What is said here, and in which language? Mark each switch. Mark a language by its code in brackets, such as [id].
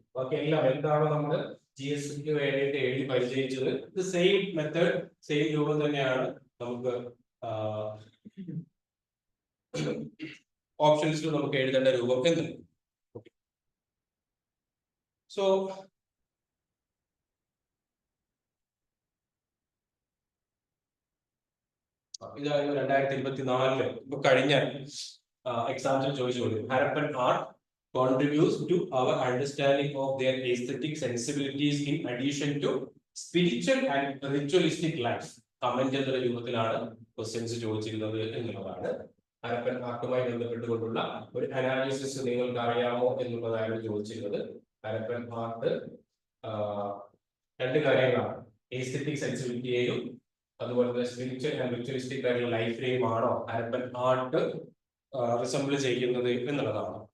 [ml] ബാക്കി എല്ലാം എന്താണോ നമ്മൾ GS വേണ്ടിയിട്ട് എഴുതി പരിചയിച്ചത്, ഇത് സെയിം മെത്തേഡ്, സെയിം രൂപം തന്നെയാണ് നമുക്ക് ഓപ്ഷൻസിൽ നമുക്ക് എഴുതേണ്ട രൂപം എന്ന്. സോ ഇതായിരുന്നു 2024 ഇപ്പൊ കഴിഞ്ഞ എക്സാമ്പിൾ ചോദിച്ചോളൂ. [en] Harappan art contributes to our understanding of their aesthetic sensibilities in addition to spiritual and ritualistic life. [ml] Comment എന്ന രൂപത്തിലാണ് ക്വസ്റ്റ്യൻസ് ചോദിച്ചിരുന്നത് എന്നുള്ളതാണ്. ഹരപ്പൻ ആർട്ടുമായി ബന്ധപ്പെട്ടുകൊണ്ടുള്ള ഒരു അനാലിസിസ് നിങ്ങൾക്ക് അറിയാമോ എന്നുള്ളതായിരുന്നു ചോദിച്ചിരുന്നത്. ഹരപ്പൻ ആർട്ട് രണ്ട് കാര്യങ്ങളാണ്, എസ്തെറ്റിക് സെൻസിബിലിറ്റിയെയും അതുപോലെ തന്നെ സ്പിരിച്വൽ ആൻഡ് റിച്വലിസ്റ്റിക് ആയിട്ടുള്ള ലൈഫിനെയും ആണോ ഹരപ്പൻ ആർട്ട് റിസംബിൾ ചെയ്യുന്നത് എന്നുള്ളതാണ്.